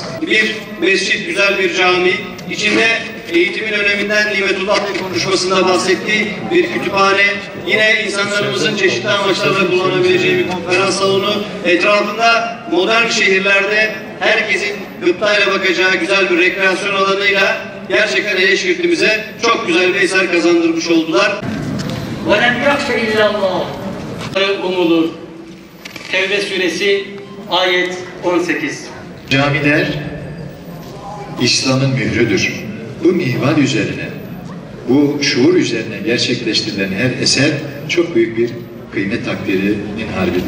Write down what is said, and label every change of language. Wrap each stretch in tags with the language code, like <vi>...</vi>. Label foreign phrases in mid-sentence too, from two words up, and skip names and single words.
<tr>Bir mescit, güzel bir cami, içinde eğitimin öneminden Nimetullah Bey konuşmasında bahsettiği bir kütüphane, yine insanlarımızın çeşitli amaçlarla kullanabileceği bir konferans salonu, etrafında modern şehirlerde herkesin gıptayla bakacağı güzel bir rekreasyon alanıyla gerçekten Eleşkirt'imize çok güzel bir eser kazandırmış oldular.</tr> <ar>وَلَمْ يَخْشَ اِلَّا اللّٰهِ Umulur.</ar> <tr>Tevbe suresi ayet 18. Camiler İslam'ın mührüdür. Bu mihval üzerine, bu şuur üzerine gerçekleştirilen her eser çok büyük bir kıymet takdirinin harbidir.</tr>